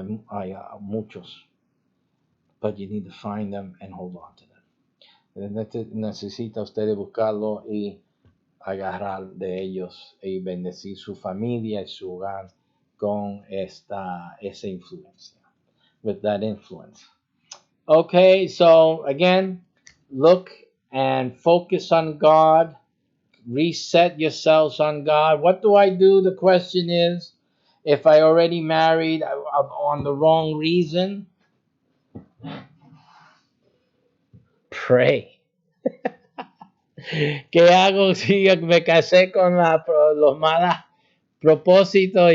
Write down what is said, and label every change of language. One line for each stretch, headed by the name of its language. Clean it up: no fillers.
Spanish: Hay muchos,
English: but you need to find them and hold on to them.
Spanish: Necesita usted buscarlo y agarrar de ellos y bendecir su familia y su hogar con esa influencia,
English: with that influence. Okay, so again, look and focus on God. Reset yourselves on God. What do I do? The question is, if I already married on the wrong reason, pray.
Spanish: ¿Qué hago si me casé con los malos propósitos?